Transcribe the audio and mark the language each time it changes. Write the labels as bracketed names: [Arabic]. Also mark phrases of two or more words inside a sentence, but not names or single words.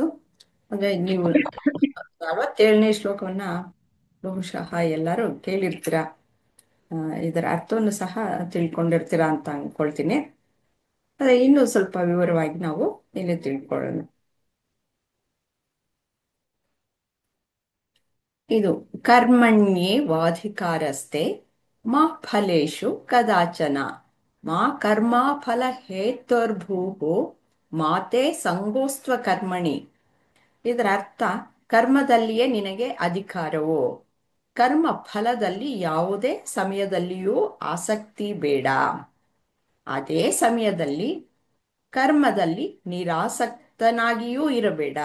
[Kannada] ಅಂದ್ರೆ ನೀವು 47ನೇ ಶ್ಲೋಕವನ್ನ ಬಹುಶಃ ಎಲ್ಲರೂ ಕೇಳಿರ್ತೀರಾ, ಇದರ ಅರ್ಥವನ್ನು ಸಹ ತಿಳ್ಕೊಂಡಿರ್ತೀರಾ ಅಂತ ಅನ್ಕೊಳ್ತೀನಿ. ಅದೇ ಇನ್ನೂ ಸ್ವಲ್ಪ ವಿವರವಾಗಿ ನಾವು ಇಲ್ಲಿ ತಿಳ್ಕೊಳ್ಳೋಣ. [Sanskrit] ಇದು ಕರ್ಮಣ್ಯೇ ವಾಧಿಕಾರಸ್ತೆ ಮಾ ಫಲೇಶು ಕದಾಚನ ಮಾ ಕರ್ಮ ಫಲ ಹೇತುರ್ಭೂಹು ಮಾತೆ ಸಂಗೋಸ್ತ್ವ ಕರ್ಮಣಿ. [Kannada] ಇದರ ಅರ್ಥ, ಕರ್ಮದಲ್ಲಿಯೇ ನಿನಗೆ ಅಧಿಕಾರವು, ಕರ್ಮ ಫಲದಲ್ಲಿ ಯಾವುದೇ ಸಮಯದಲ್ಲಿಯೂ ಆಸಕ್ತಿ ಬೇಡ. ಅದೇ ಸಮಯದಲ್ಲಿ ಕರ್ಮದಲ್ಲಿ ನಿರಾಸಕ್ತನಾಗಿಯೂ ಇರಬೇಡ.